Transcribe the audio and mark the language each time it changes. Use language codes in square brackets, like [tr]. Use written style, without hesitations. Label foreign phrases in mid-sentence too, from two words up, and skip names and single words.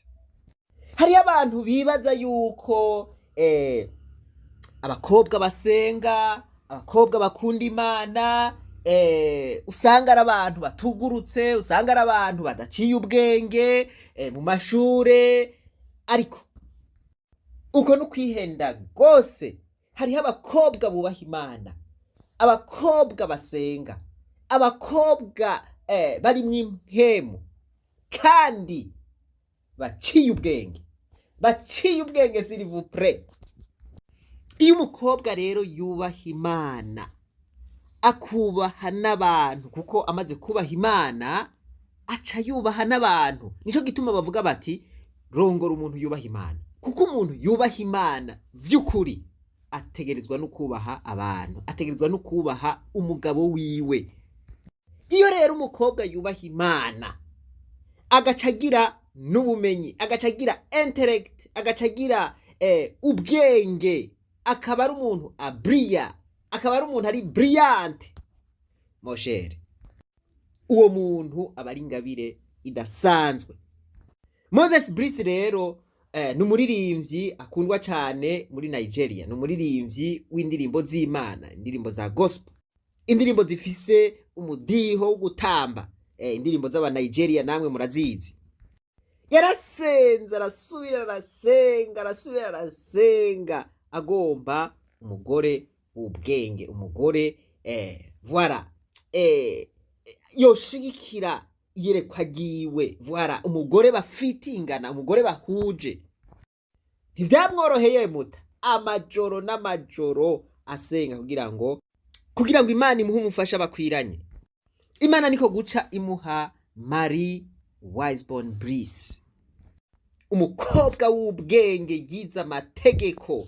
[rn] Hari abantu bibaza yuko abakobwa basenga, abakobwa bakunda Imana, usanga ari abantu batugurutse, usanga ari abantu badaciye ubwenge mu mashure, ariko uko no kwihenda gose. Hariho abakobwa bubaha Imana, abakobwa basenga, abakobwa barimwo impemu kandi baciye ubwenge, [fr] s'il vous plaît. [rn] Iyo umukobwa rero yubaha Imana, akubaha n'abantu, kuko amaze kubaha Imana aca yubaha n'abantu. Nico gituma bavuga bati rongora umuntu yubaha Imana, kuko umuntu yubaha Imana vy'ukuri ategerezwa no kubaha abantu, ategerezwa no kubaha umugabo wiwe. Iyo rero umukobwa yubaha Imana agacagira n'ubumenyi, agacagira intellect, agacagira ubwenge, akaba ari umuntu abria, akaba ari umuntu ari brillante, [fr] mon cher, [rn] uwo muntu aba ari ingabire idasanzwe. Moses Bliss rero ni umuririmbyi akundwa cyane muri Nigeria, ni umuririmbyi w'indirimbo z'Imana, indirimbo za gospel, indirimbo zifise umudiho wo gutamba, indirimbo z'aba Nigeria namwe murazizi. Yarasenze arasubira arasenga agomba umugore w'ubwenge, umugore voilà yoshigikira iyerekwa ryiwe, voilà umugore bafitingana, umugore bahuje. Ntivyamworoheye muta amajoro n'amajoro asenga kugira ngo Imana imuhe umufasha bakwiranye. Imana niko guca imuha Mary Wiseborn Bliss, umukobwa w'ubwenge yize amategeko.